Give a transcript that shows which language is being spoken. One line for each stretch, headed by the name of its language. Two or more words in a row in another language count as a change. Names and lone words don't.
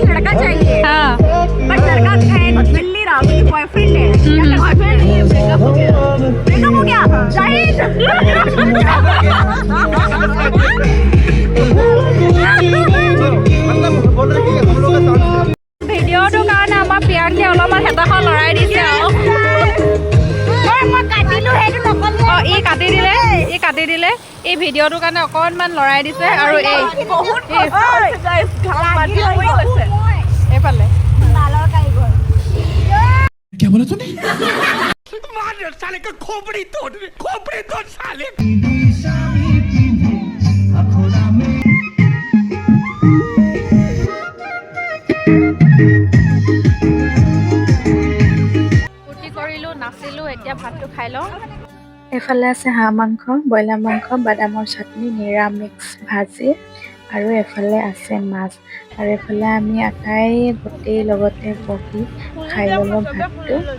Hindi: हाँ, बट लड़का क्या बॉयफ्रेंड नहीं है ब्रेकअप हो गया ब्रेकअप हो गया शाहिद मतलब बोल रहे कि हम लोग का साउंड
Assamese: ভিডিঅ'টোৰ কাৰণে আমাৰ প্ৰিয়াংকে অলপমান হেতাখন লৰাই দিছে আৰু অঁ ই কাটি দিলে এই ভিডিঅ'টোৰ কাৰণে অকণমান লৰাই দিছে আৰু এইফালে
Hindi: क्या बोला तूने मार साले का खोपड़ी तोड़ साले
Assamese: ফূৰ্তি কৰিলোঁ নাচিলোঁ এতিয়া ভাতটো খাই লওঁ এফালে আছে হাঁহ মাংস ব্ৰইলাৰ মাংস বাদামৰ চাটনি নিৰামিষ ভাজি আৰু এফালে আছে মাছ আৰু এফালে আমি আটাই গোটেই লগতে বহি খাই ল'লোঁ ভাতটো